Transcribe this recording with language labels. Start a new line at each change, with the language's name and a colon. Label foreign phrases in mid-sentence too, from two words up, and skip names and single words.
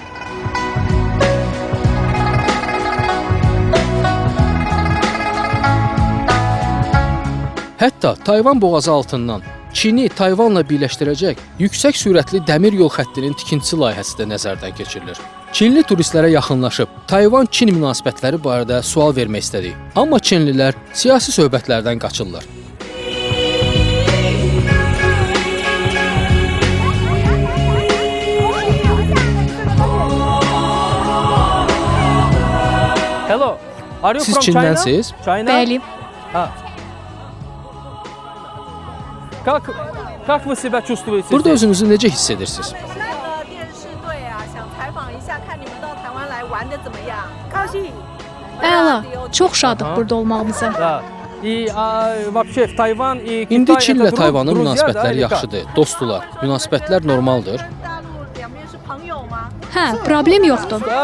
Azerbaijani: Hətta Tayvan boğazı altından Çini Tayvanla birləşdirəcək yüksək sürətli dəmir yol xəttinin tikintisi layihəsi də nəzərdən keçirilir. Çinli turistlərə yaxınlaşıb Tayvan-Çin münasibətləri barədə sual vermək istədik. Amma Çinlilər siyasi söhbətlərdən qaçırlar.
English: Hello, are you
Azerbaijani: Siz
English: from China?
Azerbaijani: Çindənsiz?
English: China?
Azerbaijani: Bəli. Ha.
Russian: Как вы себя чувствуете?
Azerbaijani: Burada özünüzü necə hiss edirsiniz?
Chinese: 电视队啊，想采访一下，看你们到台湾来玩的怎么样？高兴。
Azerbaijani: Əla, çox şadıq burada olmağımıza.
Russian: Da. Вообще в Tayvan
Azerbaijani: İndi Çinlə Tayvanın münasibətləri yaxşıdır, dostdular. Münasibətlər normaldır.
Chinese: 大陆两边是朋友吗？
Azerbaijani: Hə, problem yoxdur.